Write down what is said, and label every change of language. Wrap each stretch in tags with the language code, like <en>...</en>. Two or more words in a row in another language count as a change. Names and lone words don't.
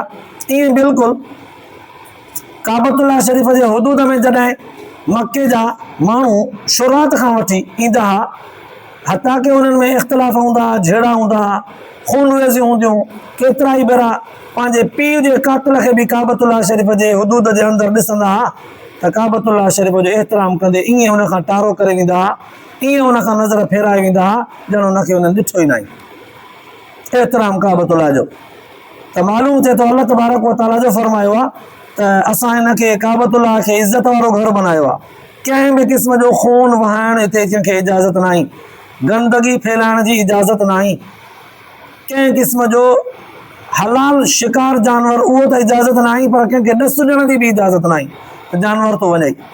<sd>ईअं बिल्कुलु काबतुल्लाह शरीफ़ जे हुदूद में जॾहिं मके जा माण्हू शुरात खां वठी ईंदा हुआ, हता की उन्हनि में इख़्तिलाफ़ हूंदा, झेड़ा हूंदा, खूनरेज़ियूं हूंदियूं, केतिरा ई भेरा पंहिंजे पीउ जे कातिल खे बि काबतुल्लाह शरीफ़ जे हुदूद जे अंदरि ॾिसंदा हुआ त काबतुल्लाह शरीफ़ जो एतिराम कंदे ईअं हुन खां टारो करे वेंदा हुआ, ईअं हुन खां नज़र फेराए वेंदा हुआ ॼण हुनखे हुननि ॾिठो ई न आहे। एतिराम काबतुल्लाह जो त मालूम थिए थो</sd> <ar>الله تبارك وتعالى</ar> <sd>जो फरमायो आहे त असां हिनखे काबतुल्लाह खे इज़त वारो घर बनायो आहे। कंहिं बि क़िस्म जो खून वहाइण हिते कंहिंखे इजाज़त न आहे, गंदगी फैलाइण जी इजाज़त न आहे, कंहिं क़िस्म जो हलाल शिकार जानवर उहो त इजाज़त न आहे, पर कंहिंखे ॾस ॾियण जी बि इजाज़त न आहे त जानवर थो वञे।</sd>